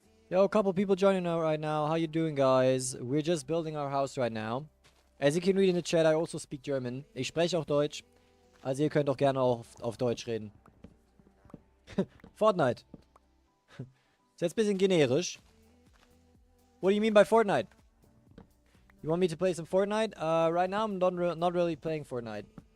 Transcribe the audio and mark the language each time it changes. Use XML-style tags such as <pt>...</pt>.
<en>Yo, a couple people joining out right now. How you doing, guys? We're just building our house right now. As you can read in the chat, I also speak German.</en> <de>Ich spreche auch Deutsch. Also ihr könnt auch gerne auch auf Deutsch reden. Fortnite. Ist jetzt ein bisschen generisch.</de> <en>What do you mean by Fortnite? You want me to play some Fortnite? Right now I'm not really playing Fortnite.</en>